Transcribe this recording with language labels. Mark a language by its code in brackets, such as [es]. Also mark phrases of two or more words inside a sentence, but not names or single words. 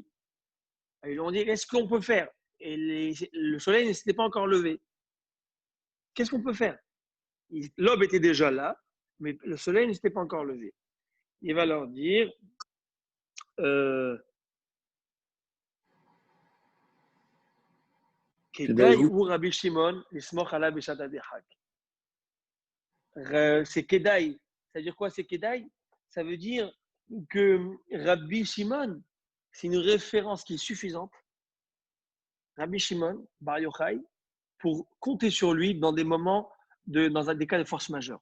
[fr] Ils lui ont dit, qu'est-ce qu'on peut faire? Et le soleil ne s'était pas encore levé. Qu'est-ce qu'on peut faire? L'aube était déjà là, mais le soleil ne s'était pas encore levé. Il va leur dire, [he] כדאי הוא רבי שמעון לסמוך עליו בשעת הדחק. [fr] C'est Kedai. Ça veut dire quoi, c'est Kedai? Ça veut dire que Rabbi Shimon, c'est une référence qui est suffisante. Rabbi Shimon, Bar Yochai, pour compter sur lui dans des moments, dans des cas de force majeure.